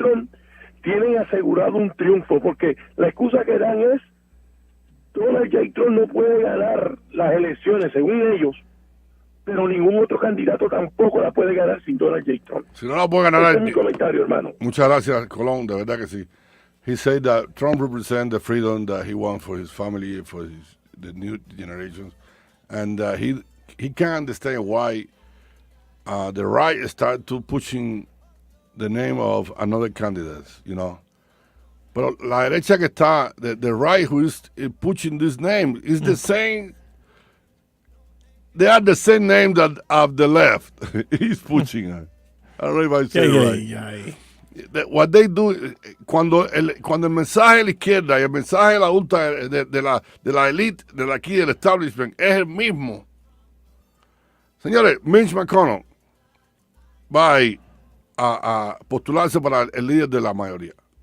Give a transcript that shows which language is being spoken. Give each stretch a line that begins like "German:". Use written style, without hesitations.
Spanish: Trump, tienen asegurado un triunfo, porque la excusa que dan es Donald J. Trump no puede ganar las elecciones según ellos, pero ningún otro candidato tampoco la puede ganar sin Donald J. Trump. Si no la puede ganar. Ese es mi comentario, hermano. Muchas gracias, Colón, de verdad que sí.
English: He said that Trump represents the freedom that he wants for his family, for the new generations, and he can't understand why the right start to pushing the name of another candidate,
Spanish: Pero la derecha que está,
English: the right who is pushing this name is the same. They are the same name that of the left. He's pushing her. I don't know if I say it right. What they do,
Spanish: cuando el mensaje de la izquierda y el mensaje de la ultra, de la elite, de aquí del establishment, es el mismo. Señores, Mitch McConnell va a postularse para el líder de la mayoría.